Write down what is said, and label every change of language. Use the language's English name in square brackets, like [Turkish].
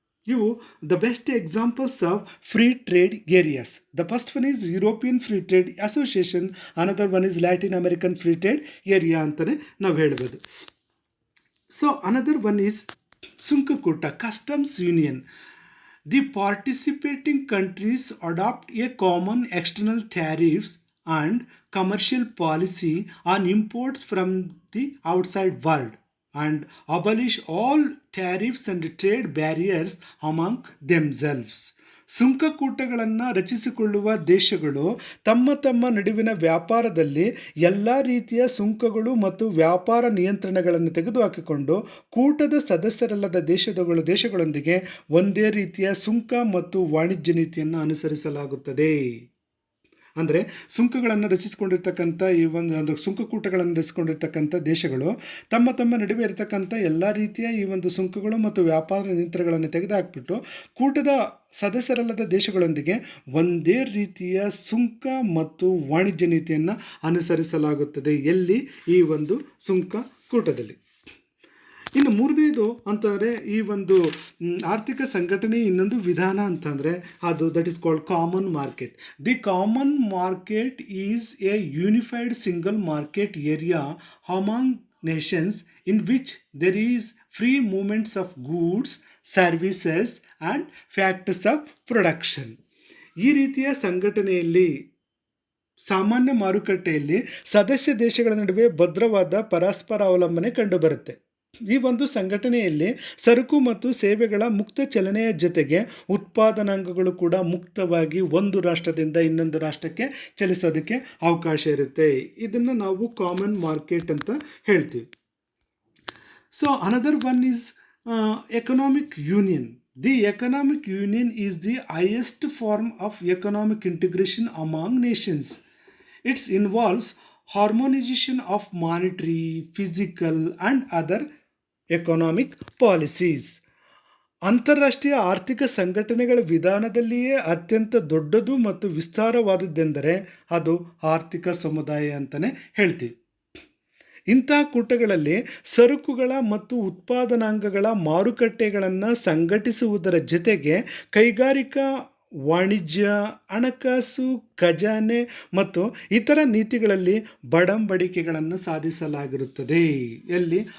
[English] ಇವು the best examples of free trade areas. The first one is European Free Trade Association, another one is Latin American Free Trade Area [Kannada] ಅಂತಲೇ ನಾವು ಹೇಳ್ಬೋದು. [English] So another one is ಸುಂಕಕೂಟ, customs union. The participating countries adopt a common external tariffs and commercial policy on imports from the outside world and abolish all tariffs and trade barriers among themselves. [Kannada] ಸುಂಕಕೂಟಗಳನ್ನು ರಚಿಸಿಕೊಳ್ಳುವ ದೇಶಗಳು ತಮ್ಮ ನಡುವಿನ ವ್ಯಾಪಾರದಲ್ಲಿ ಎಲ್ಲ ರೀತಿಯ ಸುಂಕಗಳು ಮತ್ತು ವ್ಯಾಪಾರ ನಿಯಂತ್ರಣಗಳನ್ನು ತೆಗೆದುಹಾಕಿಕೊಂಡು ಕೂಟದ ಸದಸ್ಯರಲ್ಲದ ದೇಶಗಳೊಂದಿಗೆ ಒಂದೇ ರೀತಿಯ ಸುಂಕ ಮತ್ತು ವಾಣಿಜ್ಯ ನೀತಿಯನ್ನು ಅನುಸರಿಸಲಾಗುತ್ತದೆ. ಅಂದರೆ ಸುಂಕಗಳನ್ನು ರಚಿಸಿಕೊಂಡಿರ್ತಕ್ಕಂಥ ಈ ಒಂದು ಸುಂಕಕೂಟಗಳನ್ನು ರಚಿಸಿಕೊಂಡಿರ್ತಕ್ಕಂಥ ದೇಶಗಳು ತಮ್ಮ ನಡುವೆ ಇರತಕ್ಕಂಥ ಎಲ್ಲ ರೀತಿಯ ಈ ಒಂದು ಸುಂಕಗಳು ಮತ್ತು ವ್ಯಾಪಾರ ನಿಯಂತ್ರಣಗಳನ್ನು ತೆಗೆದುಹಾಕಿಬಿಟ್ಟು ಕೂಟದ ಸದಸ್ಯರಲ್ಲದ ದೇಶಗಳೊಂದಿಗೆ ಒಂದೇ ರೀತಿಯ ಸುಂಕ ಮತ್ತು ವಾಣಿಜ್ಯ ನೀತಿಯನ್ನು ಅನುಸರಿಸಲಾಗುತ್ತದೆ. ಎಲ್ಲಿ? ಈ ಒಂದು ಸುಂಕಕೂಟದಲ್ಲಿ. ಇನ್ನು ಮೂರನೇದು ಅಂತಂದರೆ ಈ ಒಂದು ಆರ್ಥಿಕ ಸಂಘಟನೆ ಇನ್ನೊಂದು ವಿಧಾನ ಅಂತಂದರೆ ಅದು [English] That is called common market. The common market is a unified single market area among nations in which there is free movements of goods, services and factors of production. [Kannada] ಈ ರೀತಿಯ ಸಂಘಟನೆಯಲ್ಲಿ ಸಾಮಾನ್ಯ ಮಾರುಕಟ್ಟೆಯಲ್ಲಿ ಸದಸ್ಯ ದೇಶಗಳ ನಡುವೆ ಭದ್ರವಾದ ಪರಸ್ಪರ ಅವಲಂಬನೆ ಕಂಡುಬರುತ್ತೆ. ಈ ಒಂದು ಸಂಘಟನೆಯಲ್ಲಿ ಸರಕು ಮತ್ತು ಸೇವೆಗಳ ಮುಕ್ತ ಚಲನೆಯ ಜೊತೆಗೆ ಉತ್ಪಾದನಾಂಗಗಳು ಕೂಡ ಮುಕ್ತವಾಗಿ ಒಂದು ರಾಷ್ಟ್ರದಿಂದ ಇನ್ನೊಂದು ರಾಷ್ಟ್ರಕ್ಕೆ ಚಲಿಸೋದಕ್ಕೆ ಅವಕಾಶ ಇರುತ್ತೆ. ಇದನ್ನು ನಾವು ಕಾಮನ್ ಮಾರ್ಕೆಟ್ ಅಂತ ಹೇಳ್ತೀವಿ. [English] So another one is economic union. The economic union is the highest form of economic integration among nations. It involves harmonization of monetary, physical, and other economic policies. [Kannada] ಅಂತಾರಾಷ್ಟ್ರೀಯ ಆರ್ಥಿಕ ಸಂಘಟನೆಗಳ ವಿಧಾನದಲ್ಲಿಯೇ ಅತ್ಯಂತ ದೊಡ್ಡದು ಮತ್ತು ವಿಸ್ತಾರವಾದದ್ದೆಂದರೆ ಅದು ಆರ್ಥಿಕ ಸಮುದಾಯ ಅಂತಲೇ ಹೇಳ್ತೀವಿ. ಇಂತಹ ಕೂಟಗಳಲ್ಲಿ ಸರಕುಗಳ ಮತ್ತು ಉತ್ಪಾದನಾಂಗಗಳ ಮಾರುಕಟ್ಟೆಗಳನ್ನು ಸಂಘಟಿಸುವುದರ ಜೊತೆಗೆ ಕೈಗಾರಿಕಾ, ವಾಣಿಜ್ಯ, ಹಣಕಾಸು, ಖಜಾನೆ ಮತ್ತು ಇತರ ನೀತಿಗಳಲ್ಲಿ ಬಡಂಬಡಿಕೆಗಳನ್ನು ಸಾಧಿಸಲಾಗಿರುತ್ತದೆ. ಎಲ್ಲಿ?